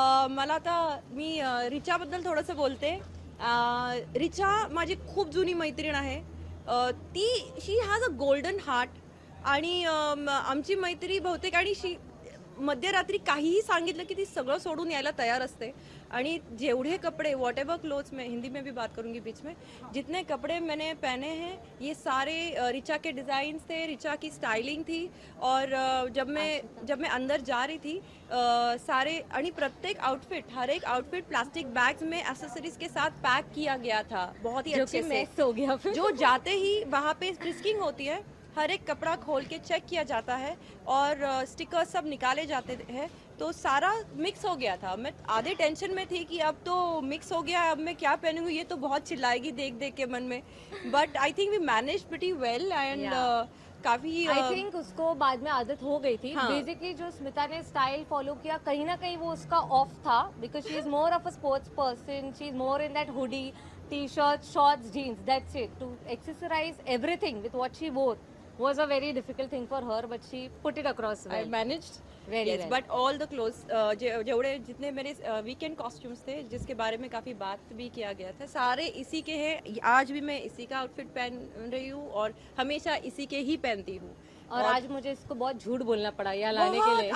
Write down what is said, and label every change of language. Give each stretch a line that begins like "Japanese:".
Marathi: मला आता मी रिचाबद्दल थोडंसं बोलते। रिचा माझी खूप जुनी मैत्रीण आहे। ती
English: she has a golden heart,
Marathi: आणि आमची मैत्री बहुतेक, आणि मध्यरात्री काहीही सांगितलं की ती सगळं सोडून यायला तयार असते।
Hindi: आणि जेवढे कपड़े, वॉट एवर क्लोथ्स, मैं हिंदी में भी बात करूंगी बीच में, जितने कपड़े मैंने पहने हैं ये सारे रिचा के डिज़ाइंस थे, रिचा की स्टाइलिंग थी। और जब मैं अंदर जा रही थी, सारे
Marathi: आणि प्रत्येक
Hindi: आउटफिट, हर एक आउटफिट प्लास्टिक बैग्स में एक्सेसरीज के साथ पैक किया गया था, बहुत ही अच्छे से। हो गया फिर जो जाते ही वहाँ पे फ्रिस्किंग होती है, हर एक कपड़ा खोल के चेक किया जाता है और स्टिकर्स सब निकाले जाते हैं, तो सारा मिक्स हो गया था। मैं आधे टेंशन में थी कि अब तो मिक्स हो गया, अब मैं क्या पहनूंगी, ये तो बहुत चिल्लाएगी देख देख के मन में,
English: but I think we manage pretty well and
Hindi: काफी
English: I think
Hindi: उसको बाद में आदत हो गई थी। बेसिकली जो स्मिता ने स्टाइल फॉलो किया, कहीं ना कहीं वो उसका ऑफ था,
English: Because she is more of a sports person, she is more in that hoodie, T-shirt, shorts, jeans, that's it. To accessorise everything with what she wore was a very difficult thing for her, but she put it across well. I managed very well. But all the clothes,
Hindi: जेवड़े जितने मेरे weekend costumes थे, जिसके बारे में काफ़ी बात भी किया गया था, सारे इसी के हैं। आज भी मैं इसी का आउटफिट पहन रही हूँ और हमेशा इसी के ही पहनती हूँ। और आज मुझे इसको बहुत झूठ बोलना पड़ा यहाँ लाने के लिए।